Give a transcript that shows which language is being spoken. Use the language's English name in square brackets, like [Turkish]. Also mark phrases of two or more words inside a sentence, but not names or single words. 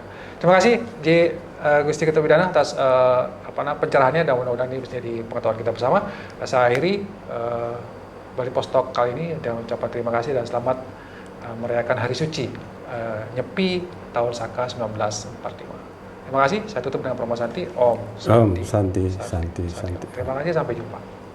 [Indonesian] Terima kasih Gusti Ketua Bidana atas pencerahannya, dan mudah-mudahan ini bisa jadi pengetahuan kita bersama. Saya akhiri Bali Post Talk kali ini dengan ucapan terima kasih dan selamat merayakan Hari Suci Nyepi tahun Saka 1945. Terima kasih, saya tutup dengan promo Santi. [Sanskrit] Om Santi. [Indonesian] Santi. Terima kasih, sampai jumpa.